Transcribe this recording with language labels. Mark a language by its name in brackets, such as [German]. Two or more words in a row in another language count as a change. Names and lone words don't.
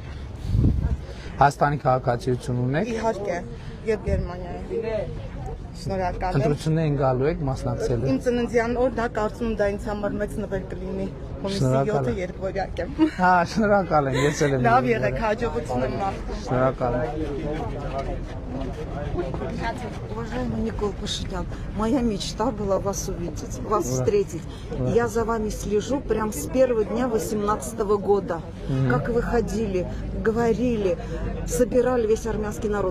[Armenian] Հայաստանի քաղաքացիություն ունեք։ Իհարկե, եւ Գերմանիայի։ Շնորհակալ եմ։ Ընտրություններին գալու եք մասնակցելու։ Իմ ծննդյան օրն է, կարծում եմ դա ինձ համար մեծ նվեր կլինի։ Հունիսի 7-ը երկվորյակ եմ։ Հա, շնորհակալ եմ, ես էլ եմ։ Լավ եղեք, հաջողություն եմ մաղթում։ Շնորհակալ եմ։ [Russian] Уважаемый Никол Пашинян, моя мечта была вас увидеть, вас встретить. Я за вами слежу прям с первого дня 18-го года. Как вы ходили, говорили, собирали весь армянский народ.